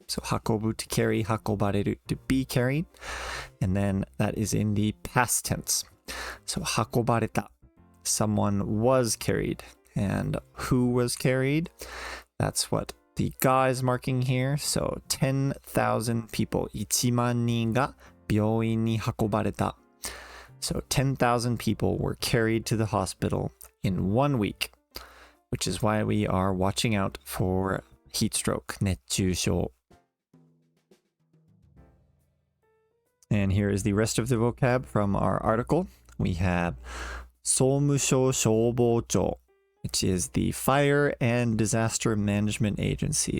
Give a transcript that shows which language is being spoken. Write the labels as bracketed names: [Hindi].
[English] So 運ぶ to carry, 運ばれる to be carried. And then that is in the past tense. So [Japanese] 運ばれた. [English] Someone was carried. And who was carried? That's what the ga is marking here. So 10,000 people. [Japanese] 1万人が病院に運ばれた. [English] So 10,000 people were carried to the hospital in 1 week, which is why we are watching out for heat stroke, 熱中症. And here is the rest of the vocab from our article. We have 総務省消防庁, which is the Fire and Disaster Management Agency.